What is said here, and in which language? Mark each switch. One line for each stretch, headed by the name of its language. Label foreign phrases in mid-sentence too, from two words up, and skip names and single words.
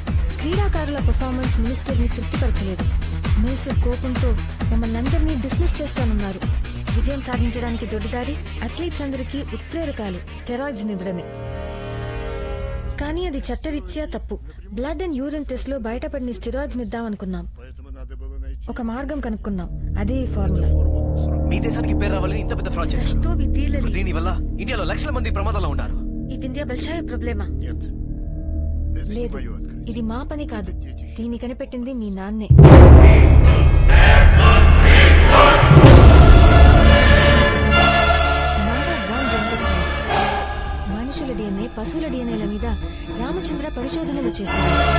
Telugu: క్రీడాకారుల పర్ఫార్మెన్స్ మినిస్టర్ ని తృప్తిపరచలేదు. మినిస్టర్ కోపంతో మమ్మల్ని అందరినీ డిస్మిస్ చేస్తానన్నారు. విజయం సాధించడానికి దొడ్డిదారి అథ్లీట్స్ అందరికీ ఉత్ప్రేరకాలు స్టెరాయిడ్స్ ఇవ్వడమే. కానీ అది చట్టరీత్యా తప్పు.
English: blood and urine test
Telugu: లో బయటపడిన స్టెరాయిడ్స్ ఇద్దామనుకున్నాం.
Russian: Поэтому надо было найти.
Telugu: ఒక మార్గం కనుక్కున్నాం. అదే ఈ ఫార్ములా. మీ దేశానికి పేరు రావాలని ఇంత పెద్ద ఫ్రాడ్ చేశారు. ఇప్పుడు దీని వల్ల ఇండియాలో లక్షల మంది ప్రమాదాల్లో ఉన్నారు. ఈ వింధ్యా బల్షాయ ప్రాబ్లమా?
Russian: Нет. Это не
Telugu: లేదు,
Russian: мое открытие.
Telugu: ఇది మా పని కాదు. దీన్ని కనిపెట్టింది మీ నాన్నే.
English: number 1 genetic scientist.
Telugu: మనుషుల డిఎన్ఏ, పశువుల డిఎన్ఏల మీద రామచంద్ర పరిశోధనలు చేశారు.